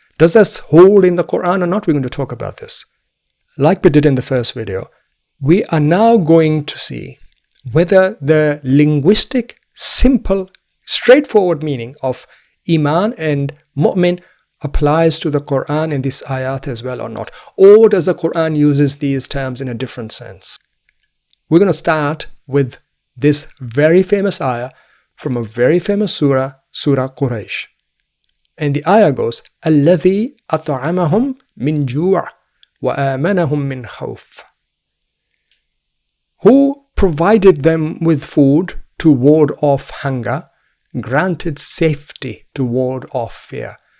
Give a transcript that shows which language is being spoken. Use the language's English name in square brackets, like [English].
[English] Does this hold in the Quran or not? We're going to talk about this. Like we did in the first video, we are now going to see whether the linguistic, simple, straightforward meaning of Iman and Mu'min applies to the Quran in this ayat as well or not. Or does the Quran uses these terms in a different sense? We're going to start with this very famous ayah from a very famous surah, Surah Quraysh. [Arabic] And the ayah goes, الَّذِي أَطْعَمَهُمْ مِنْ جُوعٍ وَآمَنَهُمْ مِنْ خَوْفٍ. [English] Who provided them with food to ward off hunger, granted safety to ward off fear.